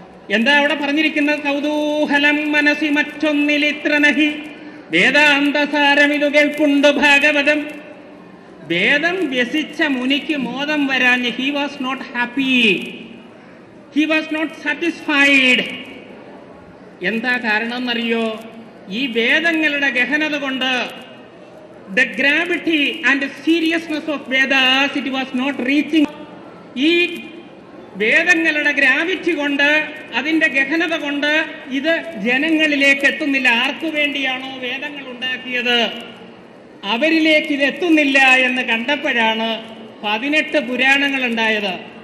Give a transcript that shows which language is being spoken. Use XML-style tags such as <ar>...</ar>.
<ml>എന്താ അവിടെ പറഞ്ഞിരിക്കുന്നത്? കൗതൂഹലം മനസ്സി മറ്റൊന്നിലിത്ര നഹി വേദാന്തസാരമിതു കേൾക്കുണ്ടു ഭാഗവതം. വേദം വ്യസിച്ച മുനിക്ക് മോദം വരാഞ്ഞ്.</ml> <en>He was not happy, he was not satisfied.</en> <ml>എന്താ കാരണം എന്നറിയോ? ഈ വേദങ്ങളുടെ ഗഹനത കൊണ്ട്,</ml> <en>the gravity and seriousness of Vedas, it was not reaching.</en> <ml>ഈ വേദങ്ങളുടെ ഗ്രാവിറ്റി കൊണ്ട്, അതിന്റെ ഗഹനത കൊണ്ട് ഇത് ജനങ്ങളിലേക്ക് എത്തുന്നില്ല. ആർക്കു വേണ്ടിയാണോ വേദങ്ങൾ ഉണ്ടാക്കിയത് അവരിലേക്ക് ഇത് എത്തുന്നില്ല എന്ന് കണ്ടപ്പോഴാണ് 18 പുരാണങ്ങൾ ഉണ്ടായത്.</ml>